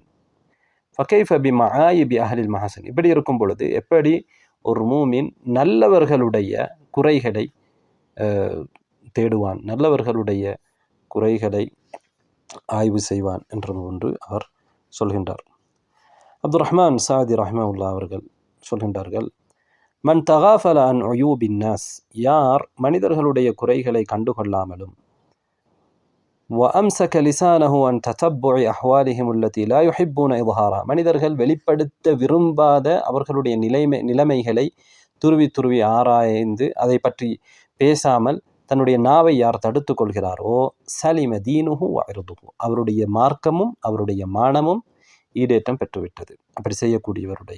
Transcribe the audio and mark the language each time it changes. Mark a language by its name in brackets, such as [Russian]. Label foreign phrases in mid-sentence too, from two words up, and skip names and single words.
[Arabic] فكيف بمعايب أهل المحاسن, [Tamil] இப்படி இருக்கும் பொழுது எப்படி ஒரு மூமின் நல்லவர்களுடைய குறைகளை தேடுவான், நல்லவர்களுடைய குறைகளை ஆய்வு செய்வான் என்றது ஒன்று அவர் சொல்கின்றார். அப்துல் ரஹ்மான் சாதி ரஹ்மத்துல்லாஹி அவர்கள் சொல்கின்றார்கள், [Arabic] من تغافل عن عيوب الناس, [Tamil] யார் மனிதர்களுடைய குறைகளை கண்டுகொள்ளாமலும் [Arabic] وأمسك لسانه عن تتبع أحوالهم التي لا يحبون إظهارها, [Tamil] மனிதர்கள் வெளிப்படுத்த விரும்பாத அவர்களுடைய நிலைமைகளை துருவி துருவி ஆராய்ந்து அதை பற்றி பேசாமல் தன்னுடைய நாவை யார் தடுத்து கொள்கிறாரோ, [Arabic] سلم دينه و عرضه, [Tamil] அவருடைய மார்க்கமும் அவருடைய மானமும் ஈடேற்றம் பெற்றுவிட்டது அப்படி செய்யக்கூடியவருடைய.